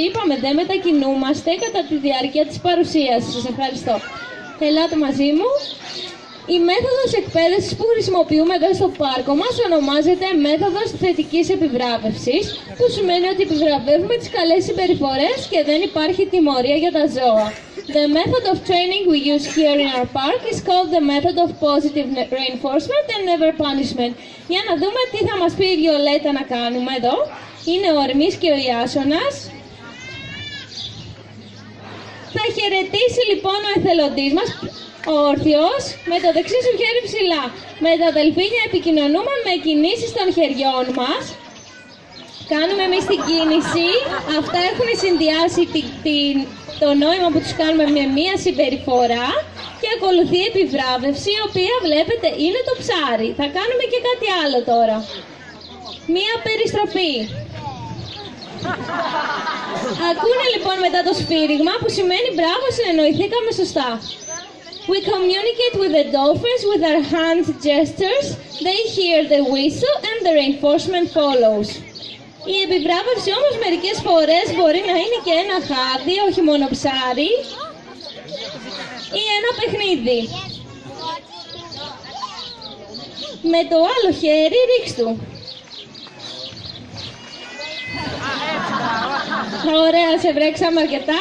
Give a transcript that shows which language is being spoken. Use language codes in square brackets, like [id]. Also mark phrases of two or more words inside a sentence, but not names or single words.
[el] Είπαμε δεν μετακινούμαστε κατά τη διάρκεια της παρουσίασης. Σας ευχαριστώ. Ελάτε μαζί μου. Η μέθοδος εκπαίδευσης που χρησιμοποιούμε εδώ στο πάρκο μας ονομάζεται μέθοδος θετικής επιβράβευσης, που σημαίνει ότι επιβραβεύουμε τις καλές συμπεριφορές και δεν υπάρχει τιμωρία για τα ζώα. [en] The method of training we use here in our park is called the method of positive reinforcement and never punishment. [el] Για να δούμε τι θα μας πει η Βιολέτα να κάνουμε εδώ. Είναι ο Ερμής και ο Ιάσονας. Θα χαιρετήσει λοιπόν ο εθελοντής μας, όρθιος, με το δεξί σου χέρι ψηλά. Με τα δελφίνια επικοινωνούμε με κινήσεις των χεριών μας. Κάνουμε εμείς την κίνηση. Αυτά έχουν συνδυάσει το νόημα που τους κάνουμε με μία συμπεριφορά και ακολουθεί επιβράβευση, η οποία βλέπετε είναι το ψάρι. Θα κάνουμε και κάτι άλλο τώρα. Μία περιστροφή. Ακούνε λοιπόν μετά το σφύριγμα, που σημαίνει μπράβο, συνεννοηθήκαμε σωστά. [en] We communicate with the dolphins with our hand gestures. They hear the whistle and the reinforcement follows. [el] Η επιβράβευση όμως μερικές φορές μπορεί να είναι και ένα χάδι, όχι μόνο ψάρι, ή ένα παιχνίδι. Με το άλλο χέρι ρίξτου. Ωραία, σε βρέξαμε αρκετά.